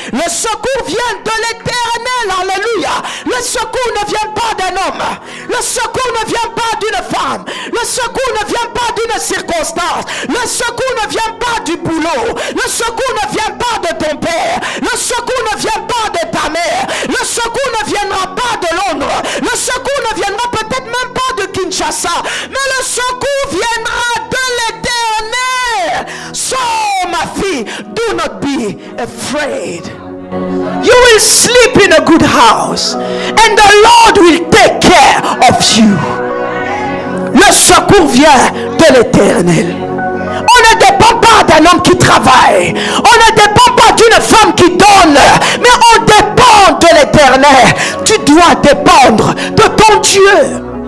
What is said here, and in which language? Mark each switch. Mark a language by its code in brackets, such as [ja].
[fr] Le secours vient de l'Éternel, alléluia. Le secours ne vient pas d'un homme, le secours ne vient pas d'une femme, le secours ne vient pas d'une circonstance, le secours ne vient pas du boulot, le secours ne vient pas de ton père, le secours ne vient pas de ta mère, le secours ne viendra pas de Londres, le secours ne viendra peut-être même pas de Kinshasa, mais le secours viendra de l'Éternel. [en] So [fr] ma fille, [en] do not be afraid. You will sleep in a good house and the Lord will take care of you. [fr] Le secours vient de l'Éternel. On ne dépend pas d'un homme qui travaille. On ne dépend pas d'une femme qui donne. Mais on dépend de l'Éternel. Tu dois dépendre de ton Dieu.